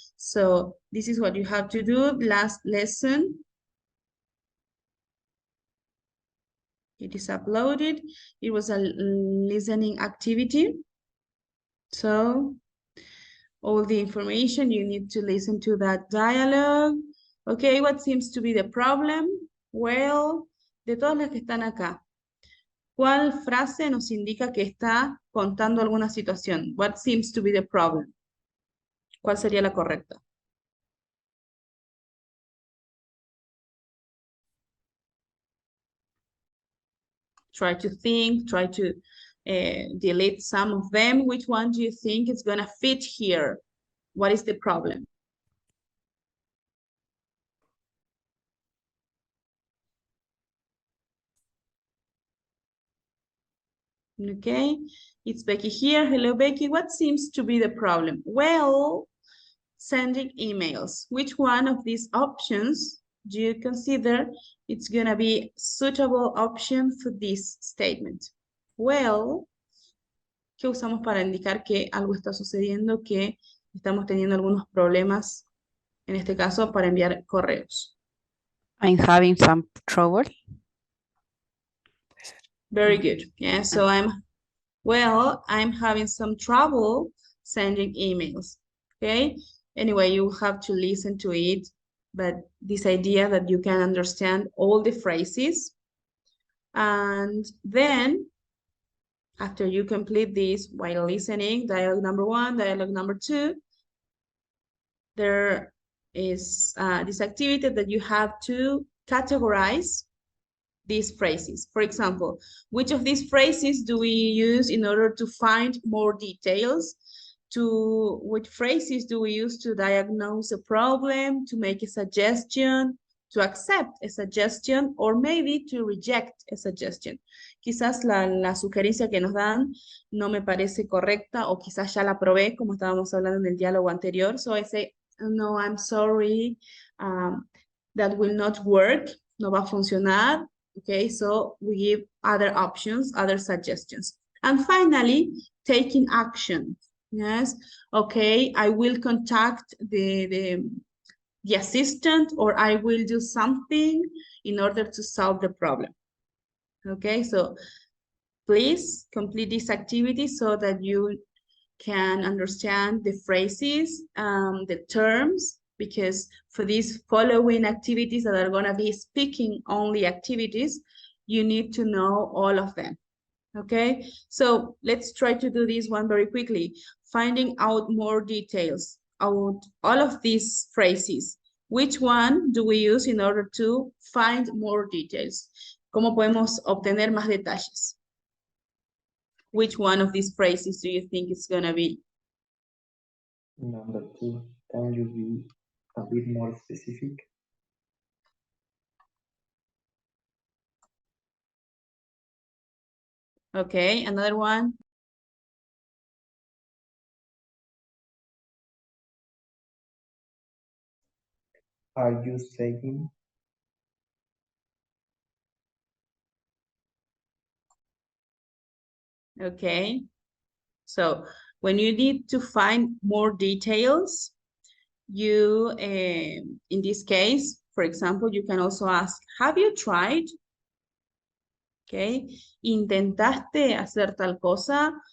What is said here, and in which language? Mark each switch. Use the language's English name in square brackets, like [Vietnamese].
[English] So this is what you have to do. Last lesson, it is uploaded. It was a listening activity. So all the information, you need to listen to that dialogue. Okay, what seems to be the problem? [Spanish] Well, de todas las que están acá, ¿cuál frase nos indica que está contando alguna situación? [English] What seems to be the problem? [Spanish] ¿Cuál sería la correcta? [English] Try to think, try to delete some of them. Which one do you think is gonna fit here? What is the problem? Okay, it's Becky here. Hello, Becky. What seems to be the problem? Well, sending emails. Which one of these options do you consider it's gonna be suitable option for this statement? [Spanish] Well, ¿qué usamos para indicar que algo está sucediendo, que estamos teniendo algunos problemas, en este caso, para enviar correos? [English] I'm having some trouble. Very good. Yeah, so I'm having some trouble sending emails. Okay. Anyway, you have to listen to it, but this idea that you can understand all the phrases. And then after you complete this while listening, dialogue number 1, dialogue number 2, there is this activity that you have to categorize these phrases. For example, which of these phrases do we use in order to find more details? Which phrases do we use to diagnose a problem, to make a suggestion, to accept a suggestion, or maybe to reject a suggestion? [Spanish] Quizás la sugerencia que nos dan no me parece correcta, o quizás ya la probé, como estábamos hablando en el diálogo anterior. [English] So I say, no, I'm sorry, that will not work, [Spanish] no va a funcionar. [English] Okay, so we give other options, other suggestions. And finally, taking action. Yes, okay, I will contact the assistant, or I will do something in order to solve the problem. Okay, so please complete this activity so that you can understand the phrases, the terms, because for these following activities that are going to be speaking only activities, you need to know all of them. Okay, so let's try to do this one very quickly. Finding out more details out all of these phrases. Which one do we use in order to find more details? [Spanish] ¿Cómo podemos obtener más detalles? [English] Which one of these phrases do you think is going to be? Number 2, can you be a bit more specific? Okay, another one. Are you saying? Okay, so when you need to find more details, you, in this case, for example, you can also ask, have you tried? [Spanish] Okay, ¿intentaste hacer tal cosa?